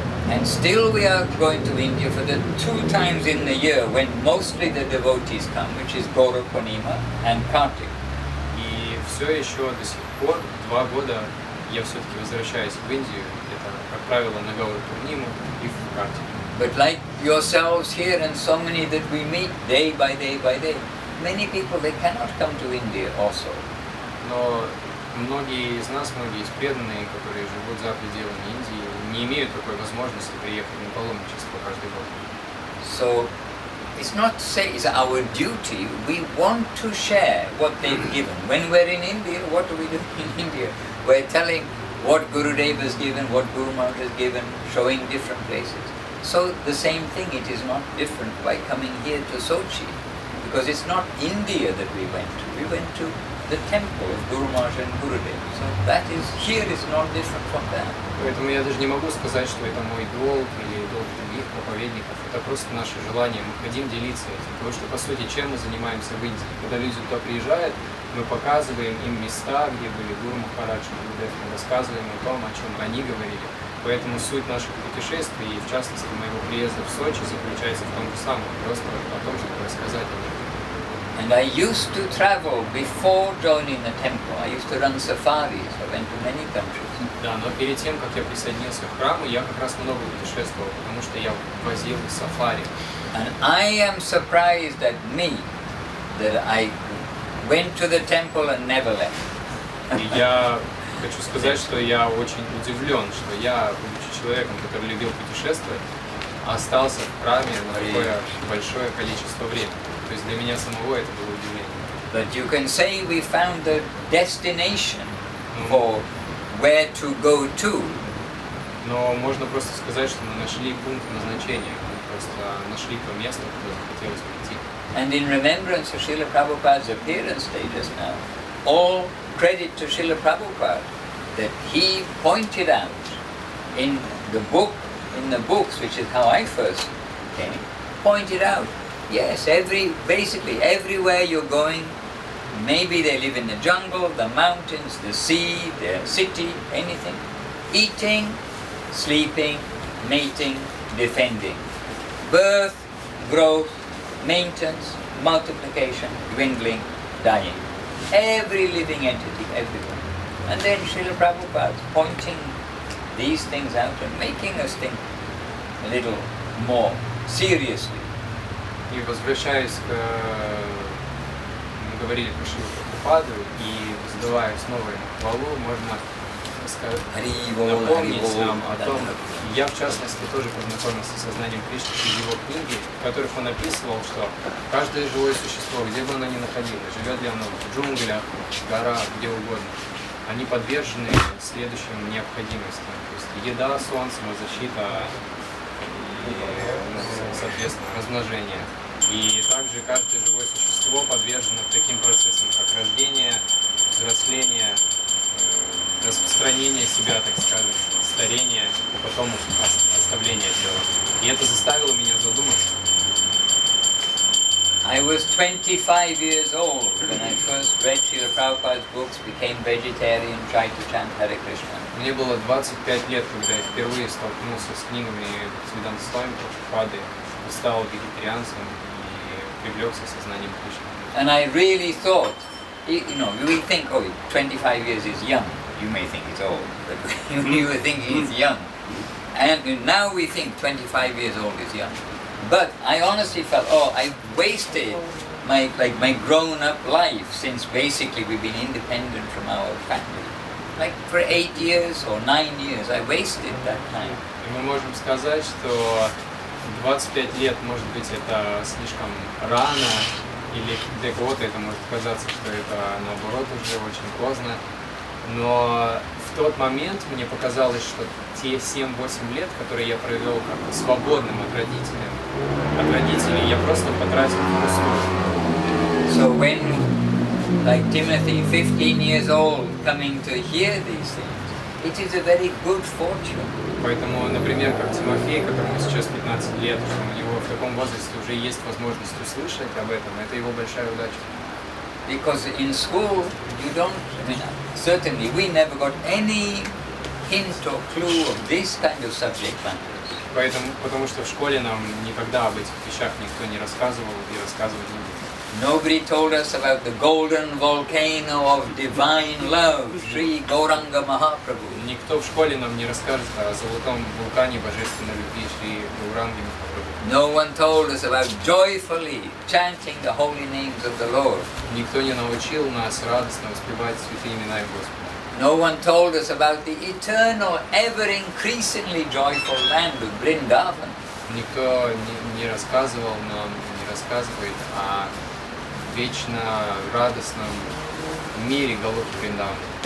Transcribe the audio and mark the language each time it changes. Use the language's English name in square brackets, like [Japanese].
[English] And still we are going to India for the 2 times in the year when mostly the devotees come, which is Gaura Purnima and Kartik. [Russian] И все еще до сих пор, 2 года, я все-таки возвращаюсь в Индию. Это, как правило, на Гауру Пурниму и в Картику. [English] But like yourselves here and so many that we meet day by day by day, many people, they cannot come to India also. [Russian] Но многие из нас, многие из преданных, которые живут за пределами Индии, не имеют такой возможности приехать на паломничество каждый год. [English] So it's not to say it's our duty. We want to share what they've given. When we're in India, what do we do in India? We're telling what Gurudev has given, what Guru Maharaj has given, showing different places. So the same thing, it is not different by coming here to Sochi, because it's not India that we went to. We went to the temple of Guru Maharaj and Gurudev. So that is, here is not different from that. [Russian] Поэтому я даже не могу сказать, что это мой долг или долг других проповедников. Это просто наше желание. Мы хотим делиться этим. Потому что, по сути, чем мы занимаемся в Индии? Когда люди туда приезжают, мы показываем им места, где были Гуру Махарадж и Гурудев, мы рассказываем о том, о чем они говорили. Поэтому суть наших путешествий, и в частности моего приезда в Сочи, заключается в том же самом, просто о том, чтобы рассказать о них. [English] And I used to travel before joining the temple. I used to run safaris. I went to many countries. [Russian] Да, но перед тем, как я присоединился к храму, я как раз много путешествовал, потому что я возил сафари. [English] And I am surprised at me that I went to the temple and never left. [Russian] И я хочу сказать, что я очень удивлен, что я, будучи человеком, который любил путешествовать, остался в храме на такое большое количество времени. То есть для меня самого это было удивление. [English] But you can say we found the destination for where to go to. [Russian] Но можно просто сказать, что мы нашли пункт назначения, мы просто нашли то место, куда захотелось прийти. [English] And in remembrance of Srila Prabhupada's appearance day just now, all credit to Srila Prabhupada that he pointed out in the books, which is how I first came, pointed out, yes, basically everywhere you're going, maybe they live in the jungle, the mountains, the sea, the city, anything, eating, sleeping, mating, defending, birth, growth, maintenance, multiplication, dwindling, dying. Every living entity, everywhere. And then Srila Prabhupada pointing these things out and making us think a little more seriously. [Russian] И возвращаясь к... Мы говорили про Шрилу Прабхупаду, и задавая снова ему хвалу, можно напомнить нам о том, я в частности тоже познакомился с сознанием Кришны из его книги, в которых он описывал, что каждое живое существо, где бы оно ни находилось, живет ли оно в джунглях, в горах, где угодно, они подвержены следующим необходимостям. То есть еда, сон, самозащита и, соответственно, размножение. И также каждое живое существо подвержено таким процессам, как рождение, взросление, распространение себя, так скажем, старение, и потом оставление тела. И это заставило меня задуматься. [English] I was 25 years old when I first read Srila Prabhupada's books, became vegetarian, tried to chant Hare Krishna. [Russian] Мне было 25 лет, когда я впервые столкнулся с книгами Бхактиведанты Свами Прабхупады, стал вегетарианцем и привлекся сознанием Кришны. [English] And I really thought, we think, 25 years is young. you may think it's old, but we were thinking it's young. And now we think 25 years old is young. But I honestly felt, I wasted my grown-up life, since basically we've been independent from our family. Like for 8 years or 9 years, I wasted that time. [Russian] И мы можем сказать, что 25 лет, может быть, это слишком рано, или для кого-то это может казаться, что это наоборот уже очень поздно. Но в тот момент мне показалось, что те 7-8 лет, которые я провел как свободным от родителей, я просто потратил впустую. [English] So when, like Timothy, 15 years old, coming to hear these things, it is a very good fortune. [Russian] Поэтому, например, как Тимофей, которому сейчас 15 лет, что у него в таком возрасте уже есть возможность услышать об этом, это его большая удача. [English] Because in school, you don't, certainly we never got any hint or clue of this kind of subject matters. [Russian] Потому что в школе нам никогда об этих вещах никто не рассказывал и рассказывать не будет. [English] Nobody told us about the golden volcano of divine love, Sri Gauranga Mahaprabhu. [Russian] Никто в школе нам не расскажет о золотом вулкане божественной любви Шри Гауранги Махапрабху. [English] No one told us about joyfully chanting the holy names of the Lord. [Russian] Никто не научил нас радостно воспевать святые имена Господа. [English] No one told us about the eternal, ever increasingly joyful land of Vrindavan. [Russian] Никто не рассказывал нам, не рассказывает о вечно радостном мире Галоки Вриндавана.